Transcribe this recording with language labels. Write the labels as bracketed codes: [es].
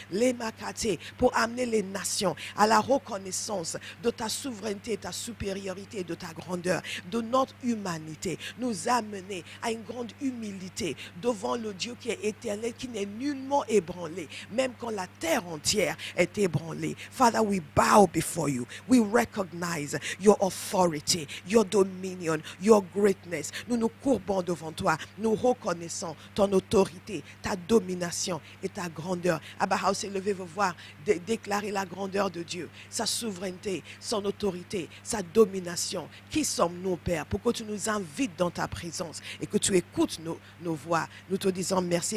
[fr] Les makate, pour amener les nations à la reconnaissance de ta souveraineté, ta supériorité, de ta grandeur, de notre humanité. Nous amener à une grande humilité devant le Dieu qui est éternel, qui n'est nullement ébranlé, même quand la terre entière est ébranlée. [en] Father, we bow before you. We recognize your authority, your dominion, your greatness. [fr] Nous nous courbons devant toi. Nous reconnaissons ton autorité, ta domination et ta grandeur. Abba House, élevez vos voix, déclarez la grandeur de Dieu, sa souveraineté, son autorité, sa domination. Qui sommes-nous, Père, pour que tu nous invites dans ta présence et que tu écoutes nos voix. Nous te disons merci.